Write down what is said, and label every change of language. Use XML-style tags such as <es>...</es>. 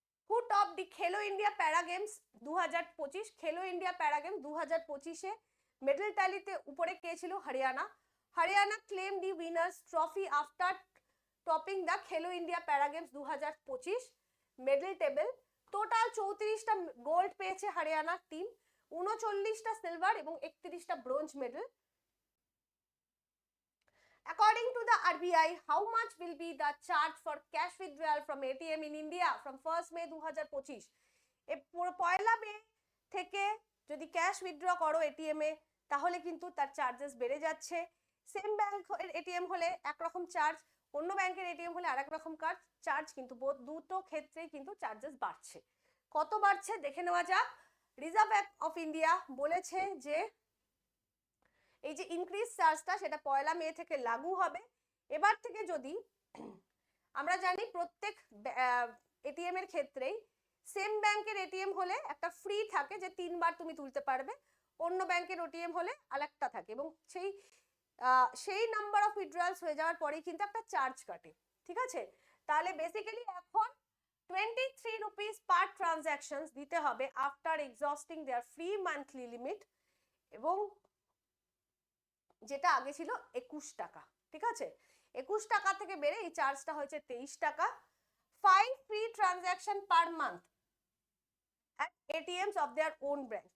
<en>who top the</en> <bn>খেলো India প্যারা games 2025? খেলো ইন্ডিয়া প্যারা গেমস 2025-এ মেডেল ট্যালিতে উপরে কে ছিল?</bn> <en>Haryana. Haryana claim the winners trophy after topping the Khelo India para games 2025 medal table.</en> <bn>Total 34টা gold পেয়েছে হরিয়ানার টিম, 39টা সিলভার এবং 31টা bronze medal.</bn> <en>According to the RBI, how much will be the charge for cash withdrawal from ATM in India from 1st May 2025?</en> <bn>পয়লা মে থেকে যদি cash withdraw করো ATM এ তাহলে কিন্তু তার charges বেড়ে যাচ্ছে। সেম ব্যাংক এটিএম হলে একরকম চার্জ, অন্য ব্যাংকের এটিএম হলে আরেক রকম চার্জ, কিন্তু দুটো ক্ষেত্রেই কিন্তু চার্জেস বাড়ছে। কত বাড়ছে দেখে নেওয়া যাক। রিজার্ভ ব্যাংক অফ ইন্ডিয়া বলেছে যে এই যে ইনক্রিজ চার্জটা সেটা পয়লা মে থেকে লাগু হবে। এবার থেকে যদি আমরা জানি প্রত্যেক এটিএম এর ক্ষেত্রেই সেম ব্যাংকের এটিএম হলে একটা ফ্রি থাকে যে 3 বার তুমি তুলতে পারবে, অন্য ব্যাংকের এটিএম হলে আরেকটা থাকে, এবং সেই নাম্বার অফ উইথড্রয়ালস হয়ে যাওয়ার পরেই কিন্তু একটা চার্জ কাটে। ঠিক আছে, তাহলে বেসিক্যালি এখন 23 রুপিস পার ট্রানজাকশন দিতে হবে</bn> <en>after exhausting their free monthly limit,</en> <bn>এবং যেটা আগে ছিল 21 টাকা। ঠিক আছে, 21 টাকা থেকে বেড়ে এই চার্জটা হয়েছে 23 টাকা।</bn> <en>5 free transaction per month at ATMs of their own brand।</en>